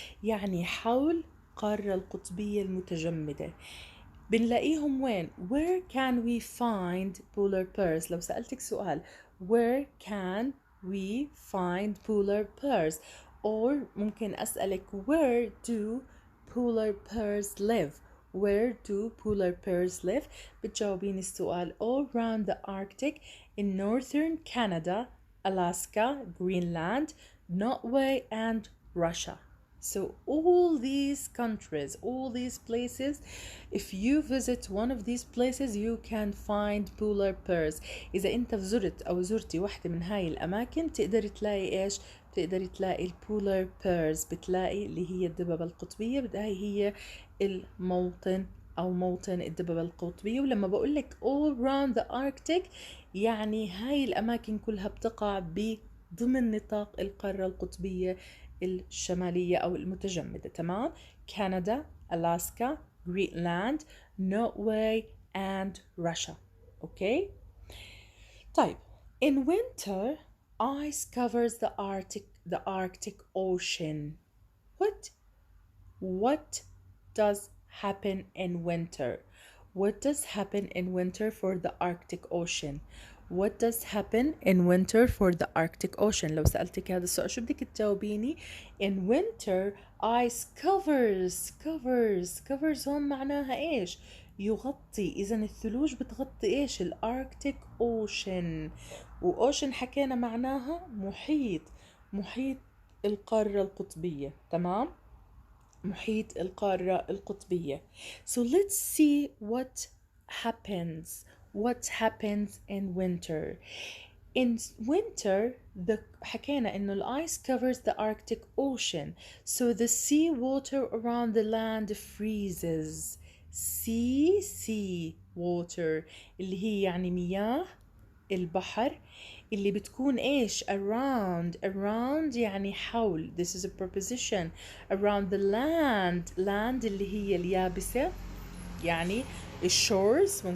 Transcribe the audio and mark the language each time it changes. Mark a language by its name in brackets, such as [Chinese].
[Arabic] يعني حول القارة القطبية المتجمدة. بنلاقيهم وين؟ [English] Where can we find polar bears؟ [Arabic] لو سألتك سؤال [English] Where can we find polar bears؟ Or [Arabic] ممكن أسألك [English] Where do polar bears live؟ Where do polar bears live؟ [Arabic] بتجاوبين السؤال [English] all around the Arctic in northern Canada, Alaska, Greenland, Norway and Russia. So all these countries, all these places, if you visit one of these places you can find polar bears. [Arabic] إذا أنت زرت أو زرتي واحدة من هاي الأماكن تقدر تلاقي إيش؟ بتقدري تلاقي البولار بيرز، بتلاقي اللي هي الدببة القطبية، هاي هي الموطن أو موطن الدببة القطبية. ولما بقولك [English] all around the Arctic [Arabic] يعني هاي الأماكن كلها بتقع ضمن نطاق القارة القطبية الشمالية أو المتجمدة. تمام؟ كندا، ألاسكا، [English] Greenland, Norway and Russia. Okay? طيب, in winter ice covers the Arctic Ocean. What does happen in winter? What does happen in winter for the Arctic Ocean? What does happen in winter for the Arctic Ocean؟ [Arabic] لو سألتك هذا السؤال شو بدك تجاوبيني؟ [English] In winter ice covers [Arabic] هون معناها إيش؟ يغطي. إذا الثلوج بتغطي إيش؟ الأركتيك أوشن. وأوشن حكينا معناها محيط القارة القطبية. تمام؟ محيط القارة القطبية. [English] So let's see what happens in winter. In winter [Arabic] حكينا إنه [English] ice covers the Arctic Ocean, so the sea water around the land freezes. [Arabic] Sea water اللي هي يعني مياه البحر اللي بتكون إيش؟ around يعني حول. [English] This is a preposition. Around the land [Arabic] اللي هي اليابسة يعني الshores.